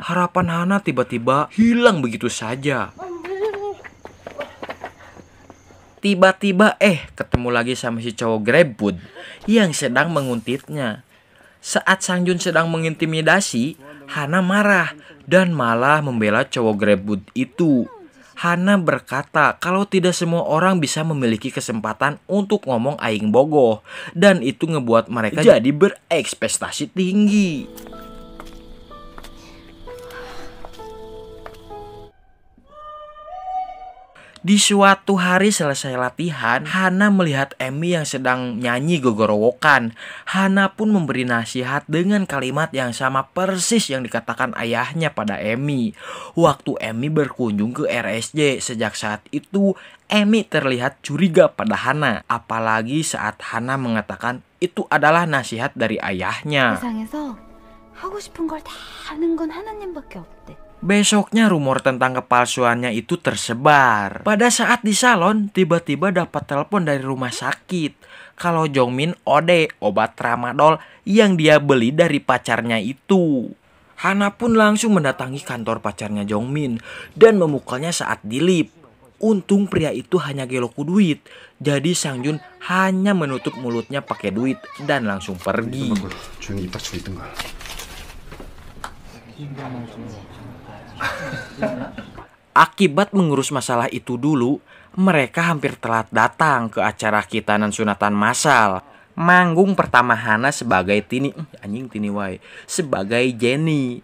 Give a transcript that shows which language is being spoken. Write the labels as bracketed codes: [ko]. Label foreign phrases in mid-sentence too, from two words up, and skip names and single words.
[id] Harapan Hana tiba-tiba hilang begitu saja. Tiba-tiba ketemu lagi sama si cowok GrabFood yang sedang menguntitnya. Saat Sang Jun sedang mengintimidasi, Hana marah dan malah membela cowok GrabFood itu. Hana berkata kalau tidak semua orang bisa memiliki kesempatan untuk ngomong [su] aing bogoh, [id] dan itu ngebuat mereka jadi berekspektasi tinggi. Di suatu hari selesai latihan, Hana melihat Emi yang sedang nyanyi gogorowokan. Hana pun memberi nasihat dengan kalimat yang sama persis yang dikatakan ayahnya pada Emi. Waktu Emi berkunjung ke RSJ, sejak saat itu Emi terlihat curiga pada Hana. Apalagi saat Hana mengatakan itu adalah nasihat dari ayahnya. [ko] 세상에서 하고 싶은 걸 다 하는 건 하나님밖에 없대. [id] Besoknya rumor tentang kepalsuannya itu tersebar. Pada saat di salon, tiba-tiba dapat telepon dari rumah sakit kalau Jongmin ode obat tramadol yang dia beli dari pacarnya itu. Hana pun langsung mendatangi kantor pacarnya Jongmin dan memukulnya saat di lift. Untung pria itu hanya geloku duit, jadi Sang Jun hanya menutup mulutnya pakai duit dan langsung pergi. [ko] 조용히 입 닥치고 있던가. [id] Akibat mengurus masalah itu dulu, mereka hampir telat datang ke acara khitanan sunatan massal. Manggung pertama Hana sebagai Tini, sebagai Jenny.